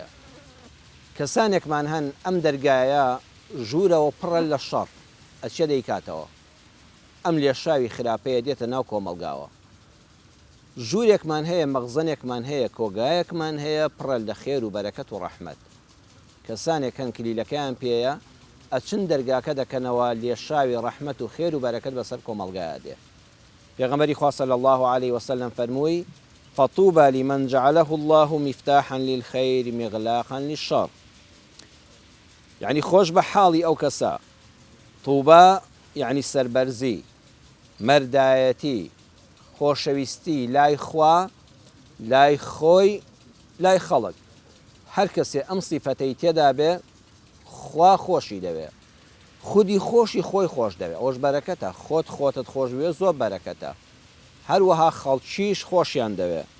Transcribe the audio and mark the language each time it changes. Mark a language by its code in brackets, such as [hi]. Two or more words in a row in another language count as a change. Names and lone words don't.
[ckb] کەسانێکمان هەن ئەم دەرگایە ژوورەوە پڕە لە شەڕ ئەچێ دەیکاتەوە ئەم لێشاوی خراپەیە دێتە ناو کۆمەلگاوە ژوورێکمان هەیە مەخزنێکمان هەیە کۆگایەکمان هەیە پڕە لە خێر و بەرەکەت و ڕەحمەت کەسانێک هەن کلیلەکەیان پێیە ئەچن دەرگاکە دەکەنەوە لێشاوی ڕەحمەت و خێر و بەرەکەت بەسەر کۆمەلگایە دێ. پێغەمبەری خوا [ar] صلی الله عليه وسلم [ckb] فەرمووی [ar] فطوبى لمن جعله الله مفتاحا للخير مغلاقا للشر. [ckb] يعني خۆش بە حاڵی ئەو کەسە طوبە يعني سەربەرزی مەردایەتی خۆشەویستی لای خوا لای خۆی لای خەڵک هەر کەسێ ئەم سیفەتەی تێدا بێ خوا خۆشی دەوێ خودی خۆشی خۆی خۆش دەوێ ئەوش بەرەکەتە خۆتت خۆش بوێ زۆر بەرەکەتە هەروەها خەڵکیش خۆشیان دەوێ